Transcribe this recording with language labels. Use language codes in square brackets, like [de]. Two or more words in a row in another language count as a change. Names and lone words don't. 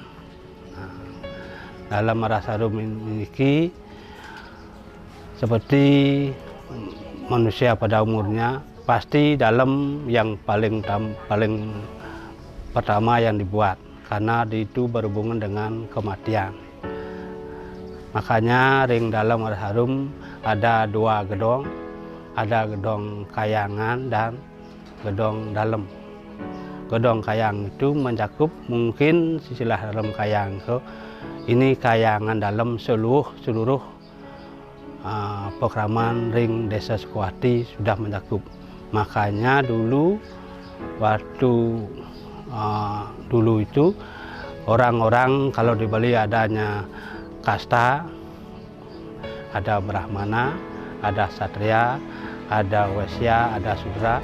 [id] Dalam Alas Arum ini seperti manusia pada umurnya, pasti dalam yang paling pertama yang dibuat, karena itu berhubungan dengan kematian. Makanya ring dalam Alas Arum ada 2 gedong, ada gedong kayangan dan gedong dalam. Gedong kayang itu mencakup mungkin sisilah dalam kayang itu. Ini kayangan dalam seluruh pekeraman ring Desa Sukawati sudah mencakup. Makanya dulu waktu dulu itu orang-orang kalau di Bali adanya kasta, ada Brahmana, ada Satria, ada Wesya, ada Sudra.